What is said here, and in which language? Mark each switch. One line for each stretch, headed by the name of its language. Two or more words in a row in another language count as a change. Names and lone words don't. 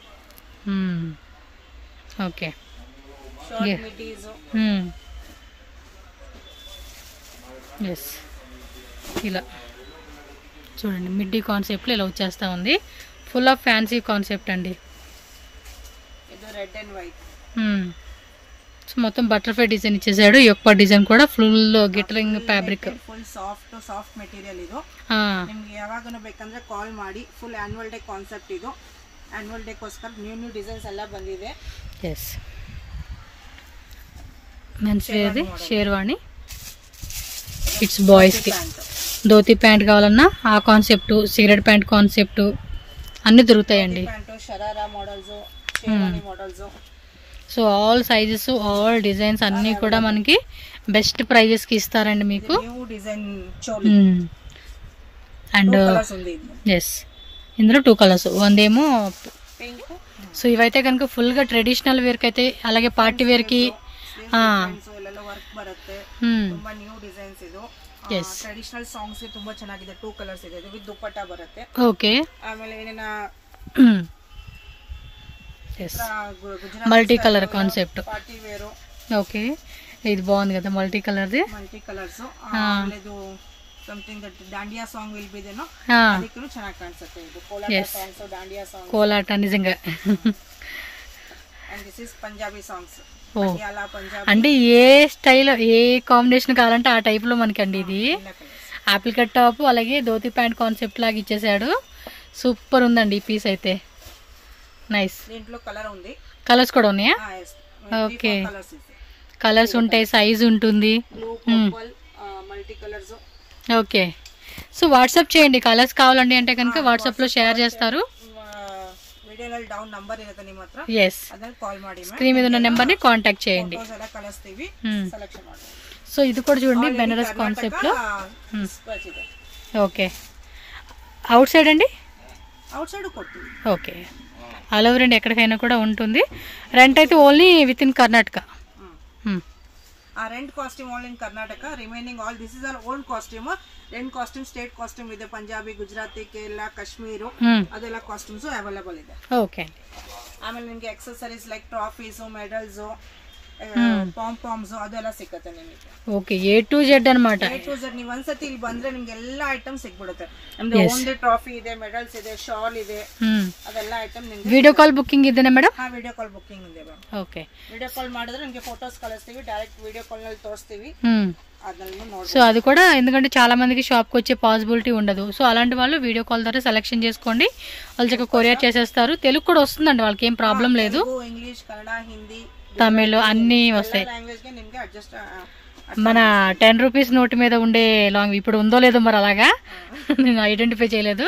Telugu: ఓకే, ఎస్, ఇలా చూడండి మిడ్డీ కాన్సెప్ట్లో ఇలా వచ్చేస్తూ ఉంది.
English: full of fancy concept
Telugu: అండి.
English: red and white.
Telugu: సో మొత్తం
English: butterfly design
Telugu: ఇచ్చేసాడు. ఈ ఒక్క డిజైన్ కూడా
English: full glittering fabric, full soft material
Kannada: ಇದು. ನಿಮಗೆ ಯಾವಾಗನೂ ಬೇಕಂದ್ರೆ ಕಾಲ್ ಮಾಡಿ.
English: full annual day concept
Kannada: ಇದು.
English: annual day
Kannada: ಗೋಸ್ಕರ
English: new designs
Kannada: ಎಲ್ಲ ಬಂದಿದೆ.
Telugu: ఎస్, మెన్స్ వేర్ది షేర్వాణి.
English: its boys
Telugu: కి ధోతి ప్యాంట్ కావాలన్నా ఆ కాన్సెప్ట్,
English: cigarette pant concept
Telugu: అన్ని దొరుకుతాయండి. షరారా మోడల్స్, షేర్వాణి మోడల్స్.
English: so all sizes, all designs
Telugu: అన్ని కూడా మనకి
English: best prices
Telugu: కి ఇస్తారండి మీకు.
English: and yes,
Telugu: ఇందులో 2 కలర్స్. వందేమో. సో ఇవైతే కనుక ఫుల్ గా
English: traditional wear
Telugu: కి అయితే, అలాగే
English: party wear
Telugu: కి
English: traditional songs
Kannada: ತುಂಬಾ ಚೆನ್ನಾಗಿದೆ. 2 ಕಲರ್ಸ್ ಇದೆ.
English: with dupatta
Kannada: ಬರುತ್ತೆ. ಓಕೆ, ಆಮೇಲೆ ಏನೇನ
English: multi colour concept. party wear.
Telugu: ఓకే, ఇది బాగుంది కదా మల్టీ కలర్ది.
English: multi colours. లేదు something that dandiya song will be దేనో,
Kannada: ಅದಕ್ಕೂ ಚೆನ್ನಾಗಿ ಕಾಣಿಸುತ್ತೆ. ಇದು ಕೋಲಾಟ ಸಾಂಗ್ಸ್,
English: dandiya song,
Telugu: కోలాట నిజంగా.
English: and this is Punjabi songs. Patiala Punjabi
Telugu: అంటే ఏ స్టైల్ ఏ కాంబినేషన్ కావాలంటే ఆ టైప్ లో మనకండి ఇది
English: apple cut top
Telugu: అలాగే
English: dhoti pant concept
Telugu: లాగా ఇచ్చేసాడు. సూపర్ ఉందండి ఈ పీస్ అయితే. నైస్. దీంట్లో కలర్ ఉంది, కలర్స్ కూడా ఉన్నాయా? ఓకే, కలర్స్ ఉంటాయి, సైజ్ ఉంటుంది.
English: multi colours. okay, so WhatsApp
Telugu: చేయండి కలర్స్ కావాలండి అంటే కనుక వాట్సాప్ లో షేర్ చేస్తారు.
Kannada: ವಿಡಿಯೋನಲ್ಲಿ
English: down number
Kannada: ಇರುತ್ತೆ ನಿಮ್ಮ ಹತ್ರ, yes, ಅದನ್ನ ಕಾಲ್ ಮಾಡಿ,
Telugu: స్క్రీన్ మీద ఉన్న నెంబర్ ని కాంటాక్ట్ చేయండి.
Kannada: ಫೋಟೋಸ್ ಎಲ್ಲ ಕಳಿಸ್ತೀವಿ, ಸೆಲೆಕ್ಷನ್ ಮಾಡಿ.
Telugu: సో ఇది కూడా చూడండి బెనారస్ కాన్సెప్ట్ లో.
English: okay, outside
Telugu: అండి? అవుట్ సైడ్ కొట్టు.
English: okay, all over
Telugu: అండి, ఎక్కడికైనా కూడా ఉంటుంది.
English: రెంట్ అయితే only within Karnataka. ಆ rent costume all in Karnataka, remaining all this is our own costume. rent costume state costume
Kannada: ಇದೆ, ಪಂಜಾಬಿ, ಗುಜರಾತಿ, ಕೇರಳ, ಕಾಶ್ಮೀರು, ಅದೆಲ್ಲ ಕಾಸ್ಟ್ಯೂಮ್ಸ್ ಅವೈಲೇಬಲ್ ಇದೆ. ಓಕೆ, ಆಮೇಲೆ ನಿಮಗೆ
English: accessories like trophies,
Kannada: ಮೆಡಲ್ಸ್, ಪಾಂಪಾಮ್ಸ್ ಅದೆಲ್ಲ ಸಿಗುತ್ತೆ ನಿಮಗೆ.
English: okay, A to Z
Kannada: ಅನ್మాట.
English: A to Z
Kannada: ನೀವು ಒಂದ್ಸತಿ ಇಲ್ಲಿ ಬಂದ್ರೆ ನಿಮ್ಗೆ ಎಲ್ಲಾ ಐಟಮ್ ಸಿಗ್ಬಿಡುತ್ತೆ. ನಮ್ದು ಓನ್ಲಿ ಟ್ರಾಫಿ ಇದೆ, ಮೆಡಲ್ಸ್ ಇದೆ, ಶಾಲ್ ಇದೆ, ಅದೆಲ್ಲ ಐಟಮ್ ನಿಮ್ಗೆ.
English: video call booking
Kannada: ಇದೆನಾ ಮೇಡಮ್? ಹಾ,
English: video call booking
Kannada: ಇದೆ ಮ್ಯಾಮ್. ಓಕೆ,
English: video call
Kannada: ಮಾಡಿದ್ರೆ ನಿಮಗೆ ಫೋಟೋಸ್ ಕಳಿಸ್ತೀವಿ,
English: direct video call
Kannada: ನಲ್ಲಿ ತೋರಿಸ್ತೀವಿ, ಅದನ್ನ ನೋಡಿ.
Telugu: సో అది కూడా ఎందుకంటే చాలా మందికి షాప్ కి వచ్చే పాసిబిలిటీ ఉండదు. సో అలాంటి వాళ్ళు
English: video call
Telugu: ద్వారా సెలెక్షన్ చేసుకోండి, వాళ్ళు చక్కగా కొరియర్ చేసేస్తారు. తెలుగు కూడా వస్తుందండి, వాళ్ళకి ఏం ప్రాబ్లం లేదు. ఇంగ్లీష్, కన్నడ, హిందీ, తమిళ్ అన్ని వస్తాయి. లాంగ్వేజ్ కి నిಮಗೆ అడ్జస్ట్. మన
English: 10 rupees note
Telugu: మీద ఉండే లాంగ్వేజ్ ఇప్పుడు ఉందో లేదో మరి, అలాగా నేను ఐడెంటిఫై చేయలేదు.